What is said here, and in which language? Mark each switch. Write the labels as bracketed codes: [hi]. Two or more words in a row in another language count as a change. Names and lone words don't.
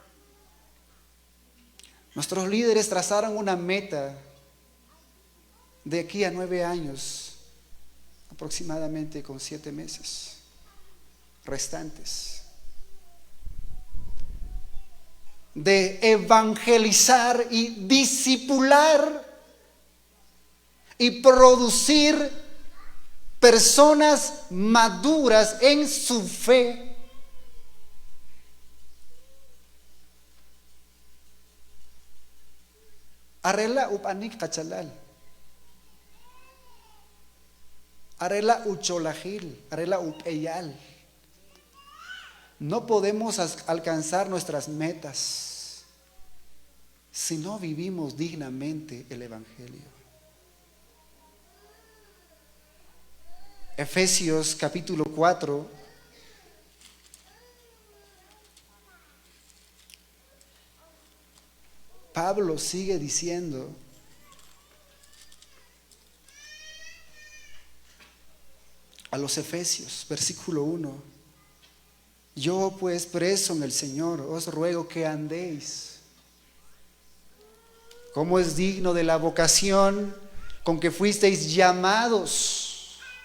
[es] Nuestros líderes trazaron una meta de aquí a 9 años, aproximadamente con 7 meses restantes, de evangelizar y discipular y producir personas maduras en su fe. [quc] Arela upanik kachalal, arela ucholajil, arela upeyal. [es] No podemos alcanzar nuestras metas si no vivimos dignamente el Evangelio. Efesios capítulo 4. Pablo sigue diciendo: a los Efesios, versículo 1: yo pues preso en el Señor os ruego que andéis como es digno de la vocación con que fuisteis llamados.